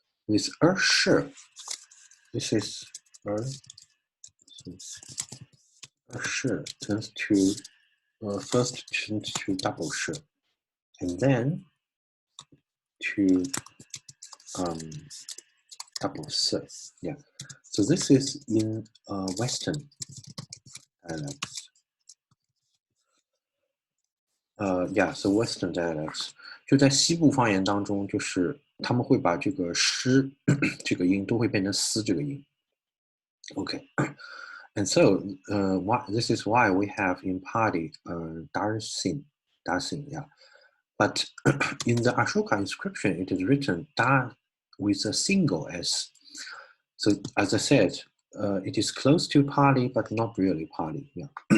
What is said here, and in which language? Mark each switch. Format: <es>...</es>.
<en>This shi, this is shi turns to first turns to double shi, and then to double si. Yeah. So this is in Western dialects. Yeah, so Western dialects</en> <zh>就在西部方言当中，就是他们会把这个诗这个音都会变成嘶这个音。</zh> <en>Okay, and so this is why we have in Pali Darsin, yeah. But in the Aśoka inscription, it is written Da with a single S. So as I said, it is close to Pali, but not really Pali. Yeah.</en>